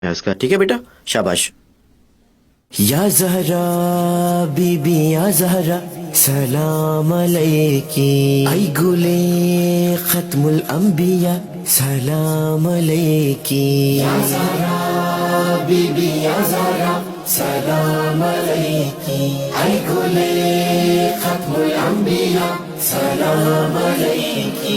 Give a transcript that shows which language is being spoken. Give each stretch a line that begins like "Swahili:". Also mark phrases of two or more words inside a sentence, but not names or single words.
Urdu: ہے اس کا. ٹھیک ہے بیٹا, شاباش. یا زہرا بی بی یا زہرا
Arabic: سلام علیکی,
Urdu: ای گلے ختم الانبیاء
Arabic: سلام علیکی.
Urdu: یا زہرا بی بی یا زہرا
Arabic: سلام علیکی,
Urdu: ای گلے ختم الانبیاء
Arabic: سلام علیکی.